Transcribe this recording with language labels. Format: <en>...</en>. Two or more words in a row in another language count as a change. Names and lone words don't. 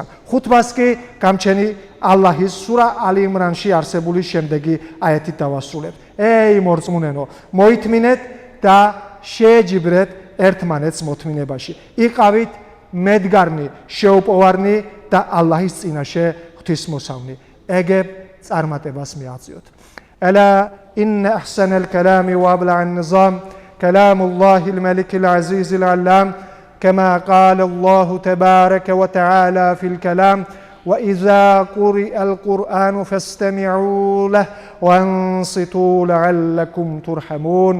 <ka>ხუთბას კი გამჩენი ალლაჰის სურა ალი იმრანში არსებული შემდეგი აიათით დავასრულებთ. ეი მორწმუნენო, მოითმინეთ და შეეჯიბრეთ ერთმანეთს მოთმინებაში. იყავით მედგარნი, შეუპოვარნი და ალლაჰის წინაშე ღვთისმოსავნი. ეგებ წარმატებას მიაღწიოთ.</ka> <ar>ألا إن أحسن الكلام وأبلع النظام كلام الله الملك العزيز العلام كما قال الله تبارك وتعالى في الكلام: وإذا قرئ القرآن فاستمعوا له وانصتوا لعلكم ترحمون.</ar>